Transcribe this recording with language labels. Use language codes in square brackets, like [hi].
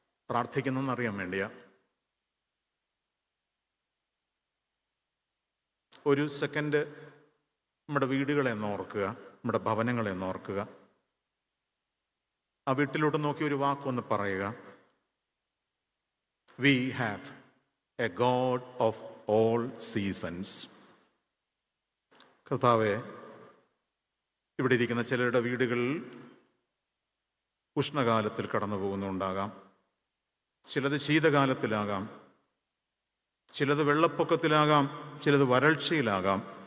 [ml] പ്രാർത്ഥിക്കുന്നറിയാൻ വേണ്ടിയാ. ഒരു സെക്കൻഡ് നമ്മുടെ വീടുകളെ ഓർക്കുക, നമ്മുടെ ഭവനങ്ങളെ ഓർക്കുക. ആ വീട്ടിലോട്ട് നോക്കി ഒരു വാക്കൊന്ന് പറയുക. [en] We have a God of all seasons. [ml] കർത്താവേ, ഇവിടെ ഇരിക്കുന്ന ചിലരുടെ വീടുകളിൽ ഉഷ്ണകാലത്തിൽ കടന്നു പോകുന്നുണ്ടാകാം, ചിലത് ശീതകാലത്തിലാകാം, ചിലത് വെള്ളപ്പൊക്കത്തിലാകാം, ചിലത് വരൾച്ചയിലാകാം.